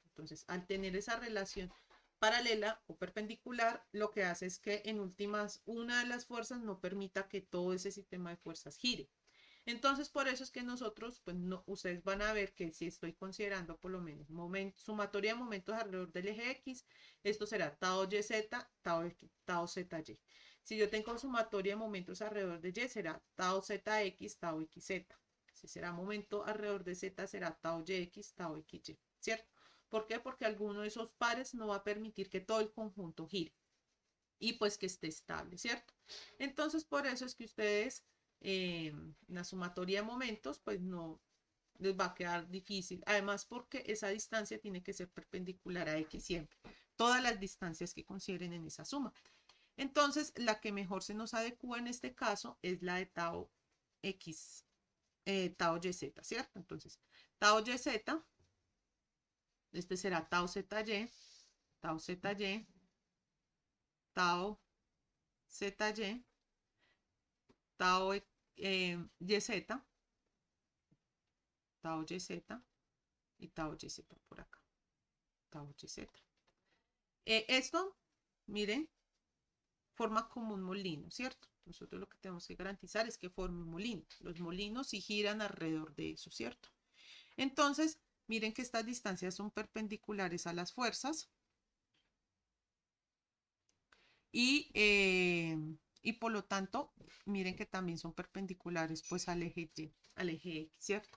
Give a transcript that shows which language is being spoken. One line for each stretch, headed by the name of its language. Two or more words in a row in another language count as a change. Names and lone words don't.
Spanish: Entonces, al tener esa relación paralela o perpendicular, lo que hace es que en últimas una de las fuerzas no permita que todo ese sistema de fuerzas gire. Entonces, por eso es que nosotros, pues no, ustedes van a ver que si estoy considerando por lo menos sumatoria de momentos alrededor del eje X, esto será tau YZ, tau, tau ZY. Si yo tengo sumatoria de momentos alrededor de Y, será tau ZX, tau XZ. Si será momento alrededor de Z, será tau YX, tau XY, ¿cierto? ¿Por qué? Porque alguno de esos pares no va a permitir que todo el conjunto gire y pues que esté estable, ¿cierto? Entonces, por eso es que ustedes la sumatoria de momentos, pues no les va a quedar difícil. Además, porque esa distancia tiene que ser perpendicular a X siempre. Todas las distancias que consideren en esa suma. Entonces, la que mejor se nos adecua en este caso es la de tau X, tau YZ, ¿cierto? Entonces, tau YZ, este será tau ZY, tau ZY, tau ZY, tau YZ, tau YZ y tau YZ por acá. Tau YZ. Esto, miren, forma como un molino, ¿cierto? Nosotros lo que tenemos que garantizar es que forme un molino. Los molinos sí giran alrededor de eso, ¿cierto? Entonces, miren que estas distancias son perpendiculares a las fuerzas y por lo tanto, miren que también son perpendiculares pues al eje Y, al eje X, ¿cierto?